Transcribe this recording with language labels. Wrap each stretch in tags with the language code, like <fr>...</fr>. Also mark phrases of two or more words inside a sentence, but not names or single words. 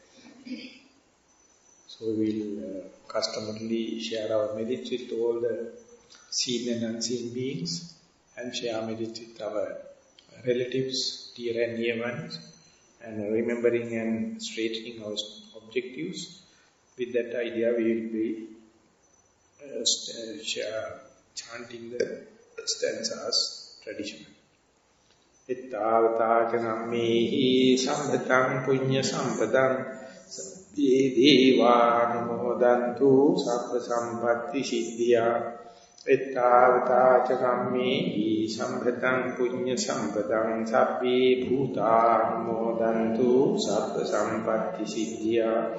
<en>So we will customarily share our merits with all the seen and unseen beings, and share merits with our relatives, dear and near ones, and remembering and straightening our objectives with that idea we will be chanting the stanzas traditionally.</en> <pi>Ittavata janammehi sambhatam punya sampadam sabbe devanumodantu sabba sampatti siddhya. Ittavata janammehi sambhatam punya sampadam sabbe bhutanumodantu sabba sampatti siddhya.</pi>